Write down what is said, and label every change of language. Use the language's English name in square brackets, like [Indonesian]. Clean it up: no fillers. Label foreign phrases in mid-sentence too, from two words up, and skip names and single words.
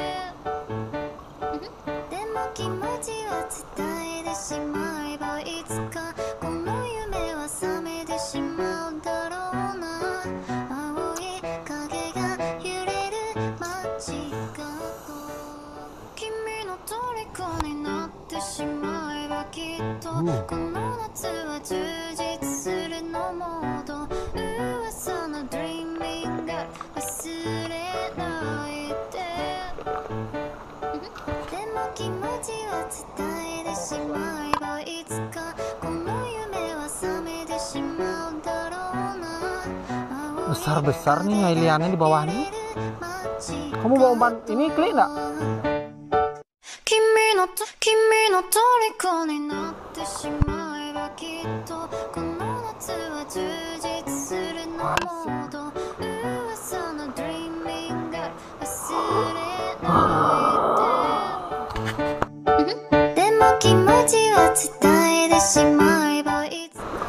[Japanese] でも気持ちは伝えてしまえばいつかこの夢は覚めてしまうだろうな青い影が揺れる街角君の虜になってしまえばきっとこの夏は充実するのモード噂の [English] Dreaming Girl [Japanese] 忘れないででも気持ちは伝えてしまえばいつかこの夢は覚めてしまうだろうな [Indonesian] besar-besar nih ngailiannya di bawah nih. Kamu bawa umpan ini klik nggak? [Japanese] 君の虜になってしまえばきっとこの夏は充実するのモード噂の [English] Dreaming Girl [Japanese] 忘れないででも気持ちは伝えてしまえばいつ